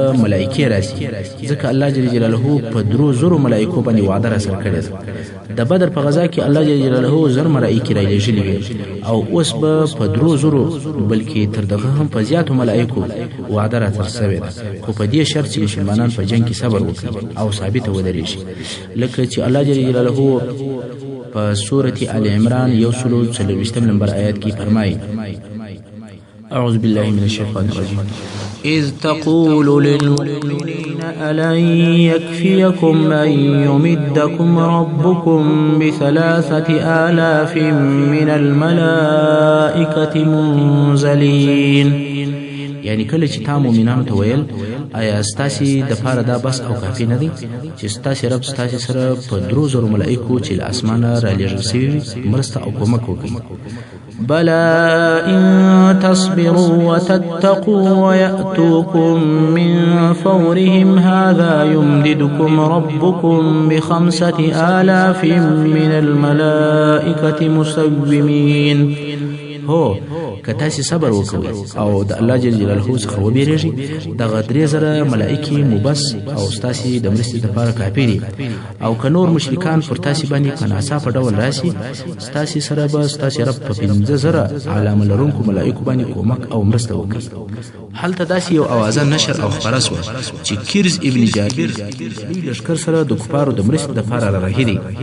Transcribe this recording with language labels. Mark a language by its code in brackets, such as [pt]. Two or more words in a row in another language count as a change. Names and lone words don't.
[ps] ملایکې راسي ځکه الله جل جلاله په 300 ملایکو باندې وعده راسره کړې ده د بدر په غزا کې الله جل جلاله 1000 ملایکې رالېږلي وي او اوس به په 300 بلکې تر دغه هم په زیاتو ملایکو وعده راسره شوې ده خو په دې شرط چې مسلمانان په جنگ کې صبر وکړي او ثابته ودرېږي لکه چې الله جل جلاله په سورة آل عمران 140 نمبر آیات کې فرمایي [ar] اعوذ بالله من الشیطان الرجیم إذ تقول للمؤمنين ألن يكفيكم أن يمدكم ربكم ب3,000 من الملائكة منزلين [ps] یعنی کله چې تا مؤمنانو ته ویل آیا ستاسې دپاره دا بس او کافي نه دی چې ستاسې رب ستاسې سره په 300 ملایکو چې له اسمانه رالېږل سوي مرسته او کومک وکړي [ar] بلى إن تصبروا وتتقوا ويأتوكم من فورهم هذا يمددكم ربكم ب5,000 من الملائكة مسومين [ps] هو که تاسې صبر وکوئ او د الله جل جلاله څخه وبېرېږئ دغه 3,000 ملایکې مبس او ستاسې د مرستې دپاره کافي دي او که نور مشرکان پر تاسې باندې په ناڅاپه ډول راسي ستاسې سره به ستاسې رب په 15,000 علامه لرونکو ملایکو باندې کومک او مرسته وکړي هلته داسې یو اوازه نشر او خپره سوه چې کیرز ابن جابر دوی لښکر سره د کفارو د مرستې دپاره رارهي دي